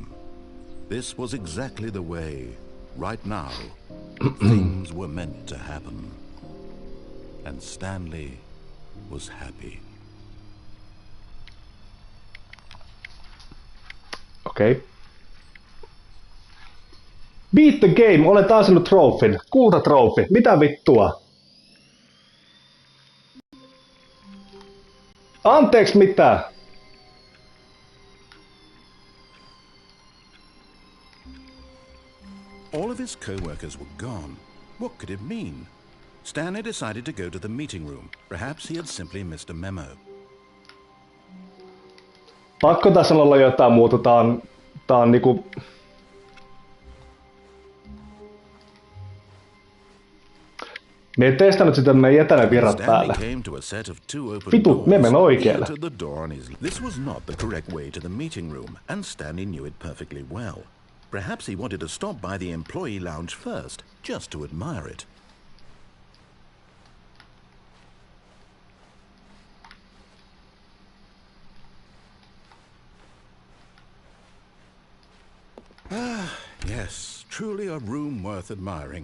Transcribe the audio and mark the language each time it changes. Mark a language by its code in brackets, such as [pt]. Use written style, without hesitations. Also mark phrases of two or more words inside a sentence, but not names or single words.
[en] This was exactly the way, right now, things were meant to happen. And Stanley was happy. Okei. Okay. Beat the game, [fi] olet ansainnut trofin. Kultatrofi, mitä vittua? Anteeksi mitä? [en] All of his co-workers were gone. What could it mean? Stanley decided to go to the meeting room. Perhaps he had simply missed a memo. [fi] Pakko tässä olla jotain muuta. Tää on niinku... Me ei testannut sitä, me ei jätänyt virrat päälle. Vitut, me menen oikealle. [en] This was not the correct way to the meeting room, and Stanley knew it perfectly well. Perhaps he wanted to stop by the employee lounge first, just to admire it. Ah, yes, truly a room worth admiring.